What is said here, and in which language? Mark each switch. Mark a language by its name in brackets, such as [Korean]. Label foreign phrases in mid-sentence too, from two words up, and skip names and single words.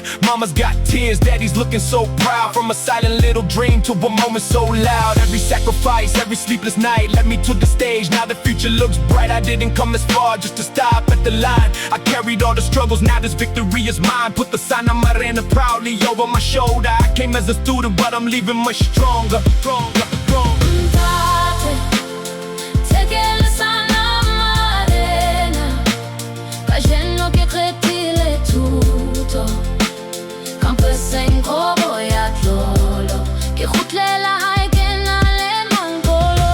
[English] Mama's got tears, daddy's looking so proud. From a silent little dream to a moment so loud. Every sacrifice, every sleepless night led me to the stage. Now the future looks bright. I didn't come this far just to stop at the line. I carried all the struggles, now this victory is mine. Put the Sanamarena proudly over my shoulder. I came as a student, but I'm leaving much stronger. [Southern Sotho] NTATE NTHEKELE SANAMARENA kajeno ke qetile thuto ka beseng kobo ya tlolo ke kgutlela hae ke na le mangolo.